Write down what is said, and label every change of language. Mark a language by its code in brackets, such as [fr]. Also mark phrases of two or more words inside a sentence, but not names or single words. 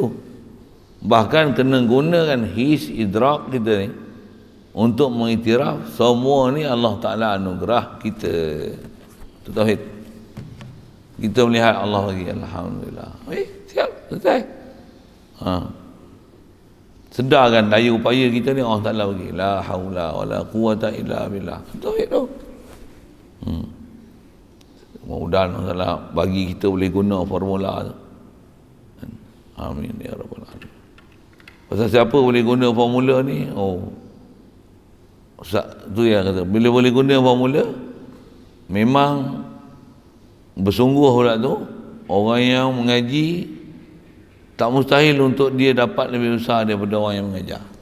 [ms] Bahkan kena gunakan his idrak kita ni untuk mengiktiraf semua ni Allah Ta'ala anugerah kita. Itu tauhid. Kita melihat Allah bagi, alhamdulillah. Siap, selesai. Sedarkan daya upaya kita ni Allah Ta'ala bagi. [ar] La haula wala quwata illa billah. [ms] Tauhid tu. Mudah-mudahan Allah Ta'ala bagi kita boleh guna formula tu. [ar] Amin ya rabbal alamin. [ms] Pasal siapa boleh guna formula ni? Ustaz tu yang kata bila boleh guna formula memang bersungguh pula tu orang yang mengaji tak mustahil untuk dia dapat lebih besar daripada orang yang mengajar.